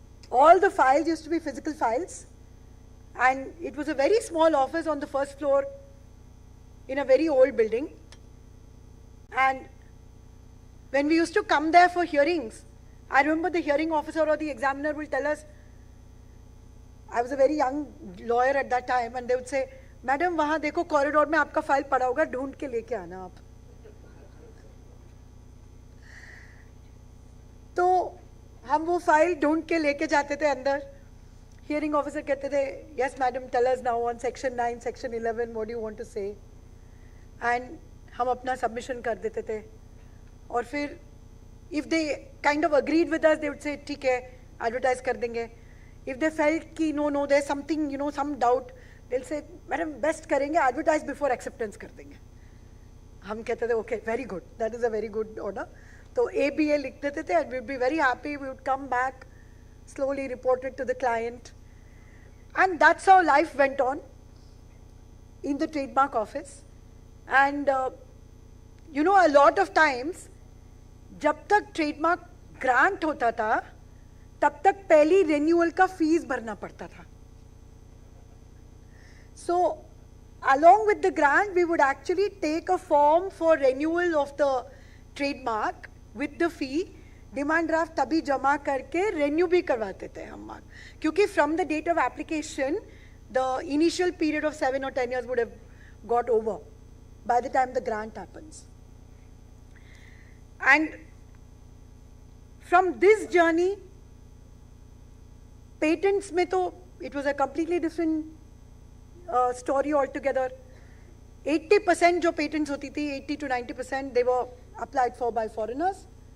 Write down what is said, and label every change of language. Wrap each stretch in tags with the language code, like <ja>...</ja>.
<en>All the files used to be physical files, and it was a very small office on the first floor in a very old building. And when we used to come there for hearings, I remember the hearing officer or the examiner will tell us, I was a very young lawyer at that time, and they would say,</en> <hi>madam वहां देखो corridor में आपका file पड़ा होगा, ढूंढ के लेके आना आप। तो हम वो फाइल ढूंढ के लेके जाते थे अंदर।</hi> <en>hearing officer</en> <hi>कहते थे,</hi> <en>yes madam, tell us now on section 9, section 11, what do you want to say, and</en> <hi>हम अपना सबमिशन कर देते थे। और फिर</hi> <en>if they kind of agreed with us, they would say</en> <hi>ठीक है एडवर्टाइज कर देंगे।</hi> <en>if they felt कि no there something, you know, some doubt, they will say madam best करेंगे, advertise before acceptance</en> <hi>कर देंगे। हम कहते थे</hi> <en>Okay, very good, that is a very good order.</en> <hi>तो ABA लिख देते थे</hi> <en>and we'd be very happy. We would come back, slowly report it to the client. And that's how life went on in the trademark office. And you know, a lot of times,</en> <hi>जब तक trademark grant होता था, तब तक पहली renewal का fees भरना पड़ता था.</hi> <en>So, along with the grant, we would actually take a form for renewal of the trademark with the fee.</en> <hi>Demand draft तभी जमा करके रेन्यू भी करवाते थे हम मार्क, क्योंकि</hi> <en>From the date of application the initial period of 7 or 10 years would have got over by the time the grant happens. And from this journey, patents</en> <hi>में तो</hi> <en>it was a completely different story altogether. 80% जो patents</en> <hi>होती थी,</hi> <en>80 to 90%, they were applied for by foreigners.</en>